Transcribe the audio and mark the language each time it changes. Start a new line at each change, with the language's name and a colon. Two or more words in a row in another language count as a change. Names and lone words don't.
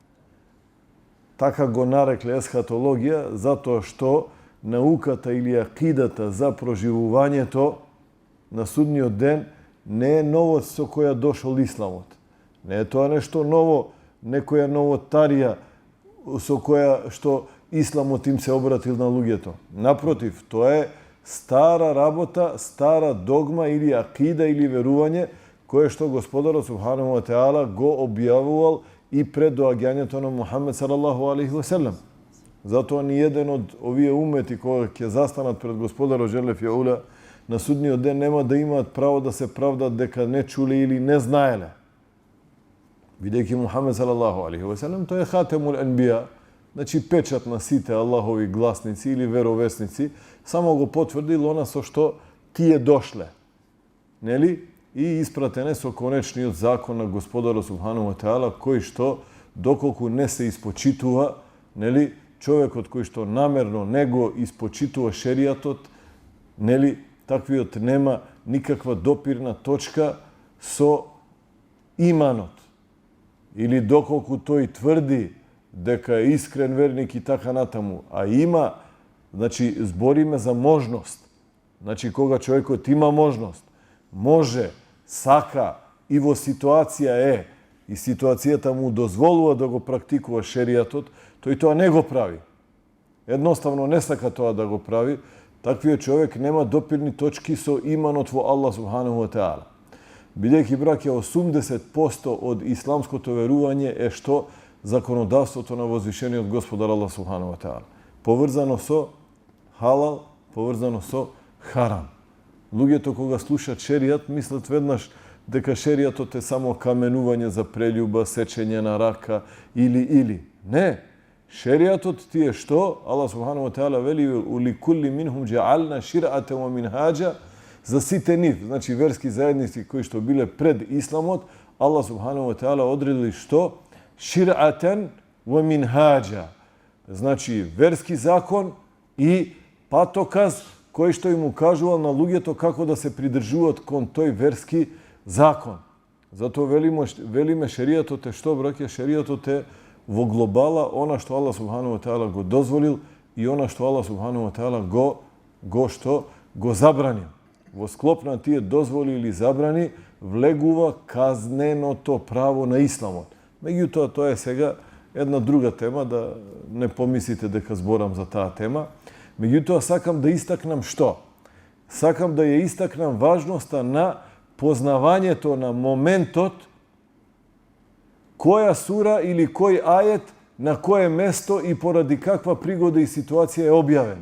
Macedonian: Така го нарекле есхатологија, затоа што науката или акидата за проживувањето на судниот ден не е новост со која дошол исламот. Не е тоа нешто ново, некоја новотарија со која што исламот им се обратил на луѓето. Напротив, тоа е стара работа, стара догма или акида или верување кое што Господарот
Arabic: سبحانه وتعالى
Macedonian: го објавувал и пред доаѓањето на Мухамед
Arabic: صلى الله عليه وسلم.
Macedonian: Затоа ни еден од овие умети кои ќе застанат пред Господарот
Arabic: جل في علا
Macedonian: на судниот ден нема да имаат право да се правдат дека не чуле или не знаеле. Бидејќи Мухамед
Arabic: صلى الله عليه وسلم
Macedonian: тој е
Arabic: خاتم الأنبياء,
Macedonian: значи печат на сите Аллахови гласници или веровесници, само го потврдил она со што тие дошле. Нели? И испратене со конечниот закон на Господарот
Arabic: سبحانه وتعالى,
Macedonian: кој што доколку не се испочитува, нели, човекот кој што намерно не го испочитува шеријатот, нели, таквиот нема никаква допирна точка со иманот. Или доколку тој тврди дека е искрен верник и така натаму, а има, значи, збориме за можност. Значи, кога човекот има можност, може, сака и во ситуација и ситуацијата му дозволува да го практикува шеријатот, тој тоа не го прави. Едноставно не сака тоа да го прави, Таквиот човек нема допирни точки со иманот во Аллах
Arabic: سبحانه وتعالى.
Macedonian: Бидејќи браќа 80% од исламското верување е што законодавството на возвишениот Господар Аллах
Arabic: سبحانه وتعالى,
Macedonian: поврзано со халал, поврзано со харам. Луѓето кога слушаат шеријат мислат веднаш дека шеријатот е само каменување за прелюба, сечење на рака или. Не. Шеријатот ти е што?
Arabic: الله سبحانه وتعالى вели لكل منهم جعلنا شرعة ومنهاجا,
Macedonian: за сите нив, значи верски заедници кои што биле пред исламот, Аллах
Arabic: سبحانه وتعالى
Macedonian: одредили што?
Arabic: شرعة ومنهاجا.
Macedonian: Значи верски закон и патоказ кој што им укажувал на луѓето како да се придржуваат кон тој верски закон. Затоа велиме шеријатот е што, браќа? Шеријатот е во глобала она што Аллах
Arabic: سبحانه وتعالى
Macedonian: го дозволил и она што Аллах
Arabic: سبحانه وتعالى
Macedonian: го забранил. Во склоп на тие дозволи или забрани влегува казненото право на исламот. Меѓутоа, тоа е сега една друга тема, да не помислите дека зборам за таа тема. Меѓутоа, сакам да истакнам што? Сакам да ја истакнам важноста на познавањето на моментот која сура или кој ајет на кое место и поради каква пригода и ситуација е објавен.